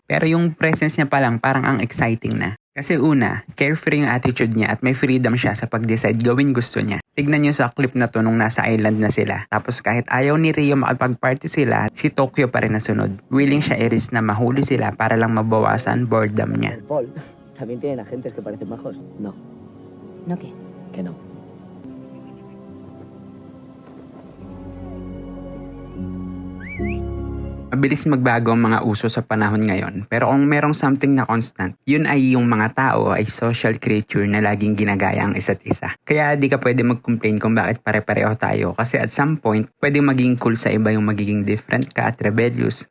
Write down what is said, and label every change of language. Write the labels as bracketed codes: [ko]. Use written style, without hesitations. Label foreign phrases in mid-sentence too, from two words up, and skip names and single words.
[tl] Pero yung presence niya pa lang parang ang exciting na. Kasi una, carefree yung attitude niya at may freedom siya sa pag-decide gawin gusto niya. Tignan niyo sa clip na to nung nasa island na sila. Tapos kahit ayaw ni Rio makapag-party sila, si Tokyo pa rin nasunod. Willing siya i-risk na mahuli sila para lang mabawasan boredom niya. [es] Paul, ¿también tienen agentes que parecen majos? No. ¿No qué? Que no. [tl] Mabilis magbago ang mga uso sa panahon ngayon, pero kung merong something na constant, yun ay yung mga tao ay social creature na laging ginagaya ang isa't isa. Kaya di ka pwede mag-complain kung bakit pare-pareho tayo kasi [en] at some point, [tl] pwede maging cool sa iba yung magiging different ka at rebellious.